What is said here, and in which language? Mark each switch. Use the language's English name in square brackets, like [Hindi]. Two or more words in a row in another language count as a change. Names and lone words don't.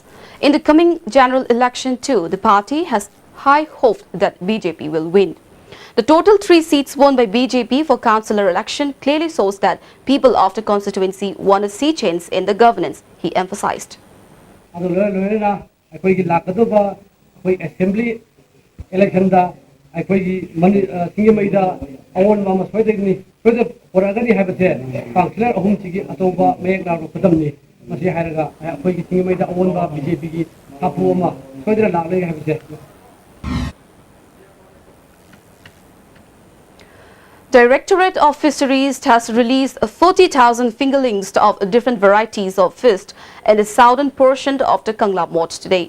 [English] In the coming general election too, the party has high hope that BJP will win. The total 3 seats won by BJP for councillor election clearly shows that people of the constituency want to see change in the governance, he emphasized. Assembly election [Manipuri] Singjamai awon ma soidegni soide poragani habate councillor ahum chigi atoba mek na khudamni masi haraga akhoi Singjamai da awon ba BJP gi hapu ma soidra lagle habate. [English] Directorate of Fisheries has released 40,000 fingerlings of different varieties of fish in the southern portion of the Kangla Mort today.